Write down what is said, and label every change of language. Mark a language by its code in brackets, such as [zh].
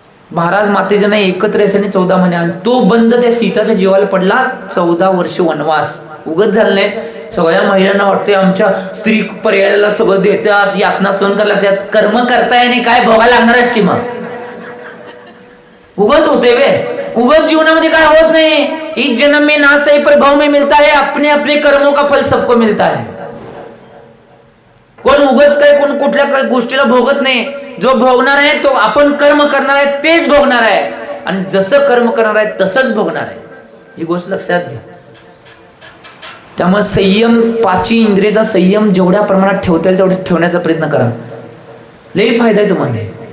[mr] महाराज मातेजींना एकत्र यायसाठी 14 महिने. आणि तो बंद त्या सीताच्या जीवाला पडला. 14 वर्ष वनवास उगत झालं नाही. सगळ्या महिलांना वाटते आमच्या स्त्री पर्यायाला सगळं देतात, यातना सहन करायला लागतात, कर्म करताय आणि काय भोगायला लागणारच की मग उगच होते वे. उगत जीवनामध्ये काय होत नाही. [hi] इस जन्म में ना सही पर भाव में मिलता है, अपने अपने कर्मों का फल सबको मिलता है. [mr] कोण उगच काय कोण कुठल्या गोष्टीला भोगत नाही. जो भोगणार आहे तो आपण कर्म करणार आहे तेच भोगणार आहे. आणि जसं कर्म करणार आहे तसंच भोगणार आहे. ही गोष्ट लक्षात घ्या. त्यामुळे संयम, 5 इंद्रियाचा संयम जेवढ्या प्रमाणात ठेवता येईल तेवढे ठेवण्याचा प्रयत्न करा. लई फायदा आहे तुम्हाला.